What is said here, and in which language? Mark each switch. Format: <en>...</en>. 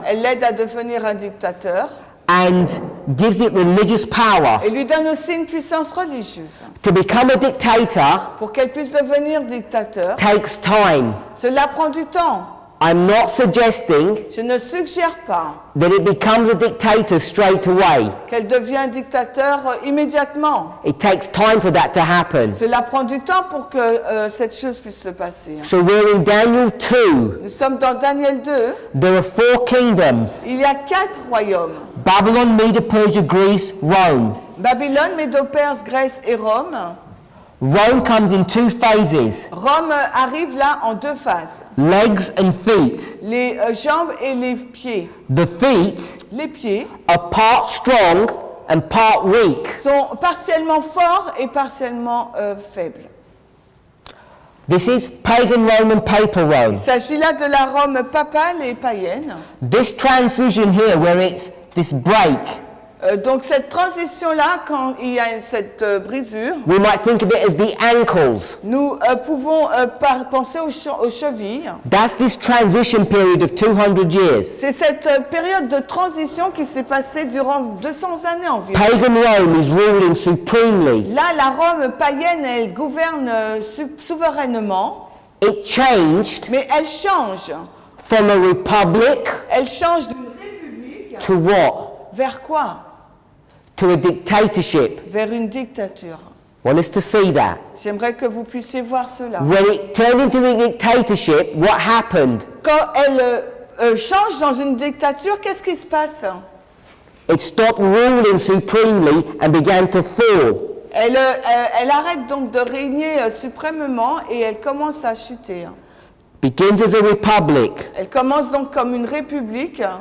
<fr>elle l'aide à devenir un dictateur.</fr> <en>and gives it religious power.</en> <fr>Et lui donne aussi une puissance religieuse.</fr> <en>To become a dictator</en> <fr>Pour qu'elle puisse devenir dictateur,</fr> <en>takes time.</en> <fr>cela prend du temps.</fr> <en>I'm not suggesting</en> <fr>Je ne suggère pas</fr> <en>that it becomes a dictator straight away.</en> <fr>qu'elle devienne dictateur immédiatement.</fr> <en>It takes time for that to happen.</en> <fr>Cela prend du temps pour que cette chose puisse se passer.</fr> <en>So we're in Daniel 2.</en> <fr>Nous sommes dans Daniel 2.</fr> <en>There are 4 kingdoms:</en> <fr>Il y a 4 royaumes.</fr> <en>Babylon, Media, Persia, Greece, Rome.</en> <fr>Babylone, Médo-Perse, Grèce et Rome.</fr> <en>Rome comes in 2 phases:</en> <fr>Rome arrive là en 2 phases.</fr> <en>legs and feet.</en> <fr>Les jambes et les pieds.</fr> <en>The feet</en> <fr>Les pieds</fr> <en>are part strong and part weak.</en> <fr>sont partiellement forts et partiellement faibles.</fr> <en>This is pagan Rome and papal Rome.</en> <fr>Il s'agit là de la Rome papale et païenne.</fr> <en>This transition here, where it's this break,</en> <fr>Donc cette transition-là, quand il y a cette brisure,</fr> <en>we might think of it as the ankles.</en> <fr>nous pouvons penser aux chevilles.</fr> <en>That's this transition period of 200 years.</en> <fr>C'est cette période de transition qui s'est passée durant 200 années environ.</fr> <en>Pagan Rome is ruling supremely.</en> <fr>Là, la Rome païenne, elle gouverne souverainement,</fr> <en>It changed</en> <fr>mais elle change.</fr> <en>from a republic</en> <fr>Elle change d'une république</fr> <en>to what?</en> <fr>vers quoi?</fr> <en>To a dictatorship.</en> <fr>Vers une dictature.</fr> <en>Want us to see that?</en> <fr>J'aimerais que vous puissiez voir cela.</fr> <en>When it turned into a dictatorship, what happened?</en> <fr>Quand elle change dans une dictature, qu'est-ce qui se passe?</fr> <en>It stopped ruling supremely and began to fall.</en> <fr>Elle arrête donc de régner suprêmement et elle commence à chuter.</fr> <en>Begins as a republic.</en> <fr>Elle commence donc comme une république.</fr>